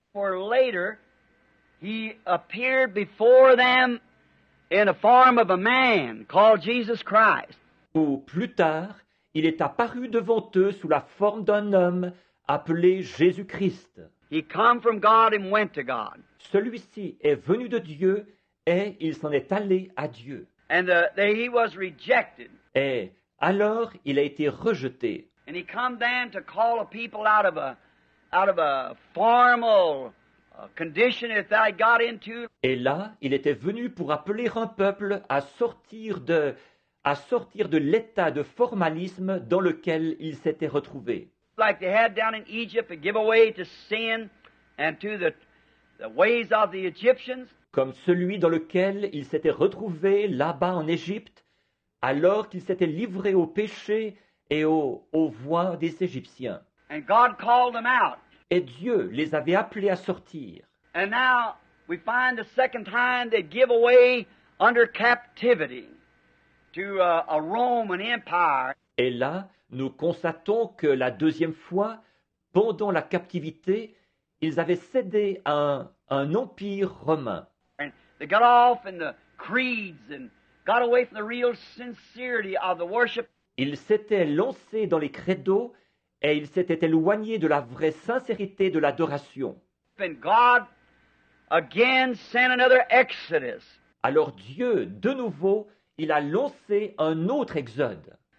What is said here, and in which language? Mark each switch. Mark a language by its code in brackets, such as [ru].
[en] where later he appeared before them in the form of a man called Jesus Christ. [fr] Où plus tard, il est apparu devant eux sous la forme d'un homme appelé Jésus-Christ. [en] He come from God and went to God. [fr] Celui-ci est venu de Dieu et il s'en est allé à Dieu. [en] And he was rejected. [fr] Et alors, il a été rejeté. [en] And he come then to call a people out of a formal condition that I got into. [fr] Et là, il était venu pour appeler un peuple à sortir de l'état de formalisme dans lequel il s'était retrouvé. [en] Like they had down in Egypt to give away to sin and to the ways of the Egyptians. [fr] Comme celui dans lequel il s'était retrouvé là-bas en Égypte, alors qu'il s'était livré au péché et aux voies des Égyptiens. [en] And God called them out. [fr] Et Dieu les avait appelés à sortir. [en] And now we find the second time they give away under captivity to a Roman Empire. [fr] Et là, nous constatons que la deuxième fois, pendant la captivité, ils avaient cédé à un empire romain. [en] And they got off in the creeds and got away from the real sincerity of the worship. [fr] Ils s'étaient lancés dans les credos et ils s'étaient éloignés de la vraie sincérité de l'adoration. [en] And God again sent another exodus. [fr] Alors Dieu, de nouveau, il a lancé un autre exode.